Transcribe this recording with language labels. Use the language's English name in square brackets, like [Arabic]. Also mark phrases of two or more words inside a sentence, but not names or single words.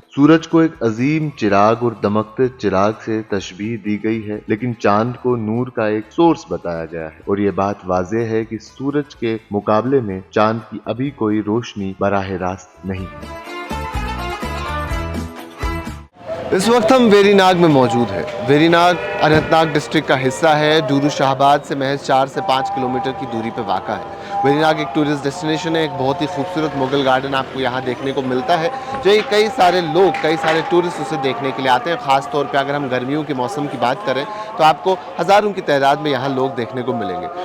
[Urdu] سورج کو ایک عظیم چراغ اور دمکتے چراغ سے تشبیہ دی گئی ہے لیکن چاند کو نور کا ایک سورس بتایا گیا ہے. اور یہ بات واضح ہے کہ سورج کے مقابلے میں چاند کی ابھی کوئی روشنی براہ راست نہیں. اس وقت ہم ویری ناگ میں موجود ہے. ویری ناگ اننت ناگ ڈسٹرکٹ کا حصہ ہے. ڈورو شاہباد سے محض 4 سے 5 کلومیٹر کی دوری پہ واقع ہے. ویری ناگ ایک [English] tourist destination [Urdu] ہے. ایک بہت ہی خوبصورت مغل گارڈن آپ کو یہاں دیکھنے کو ملتا ہے جو کئی سارے لوگ کئی سارے ٹورسٹ اسے دیکھنے کے لیے آتے ہیں. خاص طور پہ اگر ہم گرمیوں کے موسم کی بات کریں تو آپ کو ہزاروں کی تعداد میں یہاں لوگ دیکھنے کو ملیں گے.